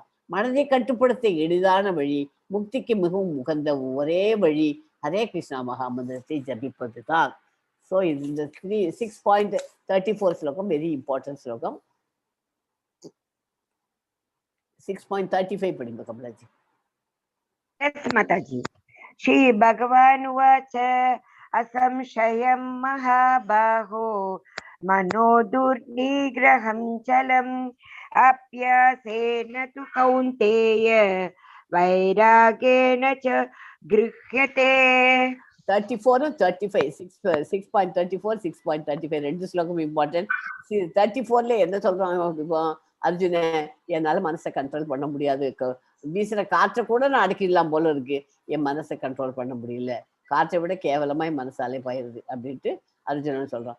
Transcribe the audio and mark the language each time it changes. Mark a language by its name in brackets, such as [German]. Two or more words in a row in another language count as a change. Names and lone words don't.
[Tamil] மனதை கட்டுப்படுத்த எளிதான வழி, முக்திக்கு மிகவும் உகந்த ஒரே வழி ஹரே கிருஷ்ணா மகாமந்திரத்தை ஜபிப்பது தான். ஸோ இந்த 6.34 ஸ்லோகம் [English] very important [Tamil] ஸ்லோகம். 6.35 படிங்க கமலாஜி. [English] Yes, Mataji. [Sanskrit] श्री भगवान उवाच असंशयं महाबाहो मनो दुर्निग्रहं चलम् अभ्यासेन तु कौन्तेय वैराग्येण च गृह्यते. [Tamil] 34 and 35, 6.34 6.35 ரெண்டு ஸ்லோகம் இம்பார்ட்டன்ட். 34ல என்ன சொல்றாங்க, அர்ஜுன என்னால மனசை கண்ட்ரோல் பண்ண முடியாது, வீசுற காற்றை கூட நான் அடக்கிடலாம் போல இருக்கு, என் மனசை கண்ட்ரோல் பண்ண முடியல, காற்றை விட கேவலமா என் மனசாலே பயிருது அப்படின்ட்டு அர்ஜுனன் சொல்றான்.